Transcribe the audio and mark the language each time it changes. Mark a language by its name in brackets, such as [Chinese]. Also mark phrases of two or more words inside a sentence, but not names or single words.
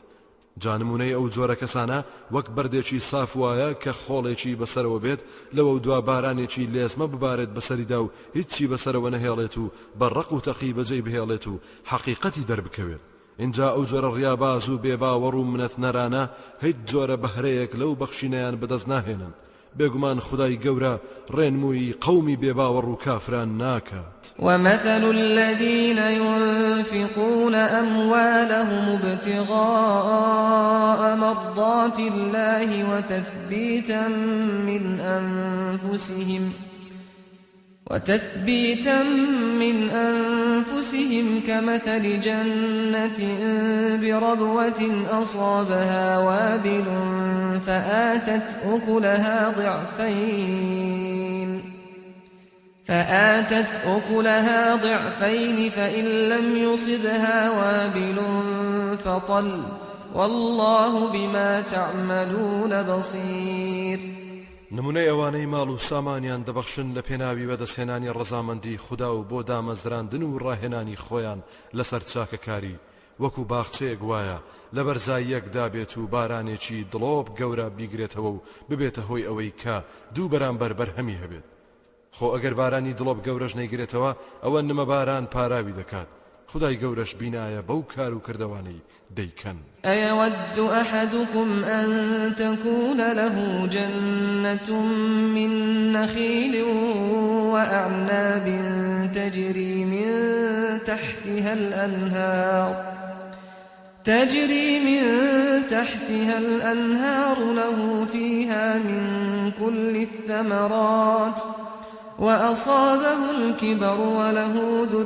[Central Kurdish] جانمونەی ئەو جۆرە کەسانە وەک بەردێکی ساف وایە کە خۆڵێکی بەسەرەوە بێت لەوە دوا بارانێکی لێزمە ببارێت بەسەریدا و هیچی بەسەرەوە نەهێڵێت و بەڕق و تەقی بەجێی بهێڵێت و حەقیقەتی دەربکەوێت. اینجا ئەو جۆرە ڕیاباز و بێباوەڕ و منەت نەرانە هیچ جۆرە بەهرەیەک لەو بەخشینەیان بەدەست ناهێنن بێگومان خدای گەورە ڕێنمووی قەومی بێباوەڕ و کافران ناکات. [Arabic] ومثل الذين ينفقون أموالهم ابتغاء مرضات الله وتثبيتا من أنفسهم كمثل جنة بربوة أصابها وابل فآتت أكلها ضعفين فإن لم يصبها وابل فطل والله بما تعملون بصير. [Central Kurdish] نمونەی ئەوانەی ماڵ و سامانیان دەبەخشن لە پێناوی بەدەستهێنانی ڕەزامەندی خوددا و بۆ دامەزراندن و ڕاهێنانی خۆیان لەسەر چاکەکاری وەکو باخچەیەک وایە لە بەرزاییەکدا بێت و بارانێکی دڵۆب گەورە بیگرێتەوە و ببێتە هۆی ئەوەی کە دوو بەرامبەر بەرهەمی هەبێت. خۆ ئەگەر بارانی دڵۆب گەورەش نەیگرێتەوە ئەوە نمە باران پاراوی دەکات. خدای گەورەش بینایە بەو کار و کردەوانەی دەیکەن. [Arabic] أيود أحدكم أن تكون له جنة من نخيل وأعناب تجري من تحتها الأنهار له فيها من كل الثمرات وأصابه الكبر وله